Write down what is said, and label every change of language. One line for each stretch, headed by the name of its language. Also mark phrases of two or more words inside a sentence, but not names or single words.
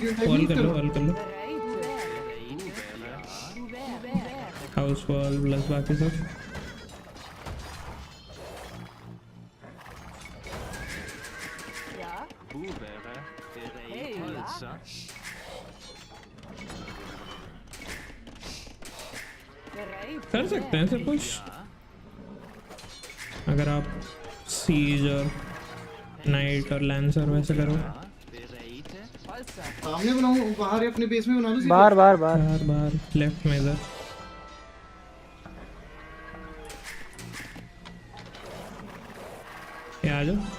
Hindi: की टाइप वॉल नहीं कर लो करो। वॉल कर लो।
English: house wall
Hindi: प्लस बाकी सब।
German: Ja. Blueberry. Hey, ja. Holzer. Bereit.
Hindi: कर सकते हैं सब कुछ अगर आप सीज और नाइट और लैंसर वैसे करो।
German: Holzer.
Hindi: सामने बनाऊं बाहर या अपने बेस में बना लूं? बाहर बाहर बाहर। बाहर बाहर लेफ्ट में इधर। ये आ जाओ।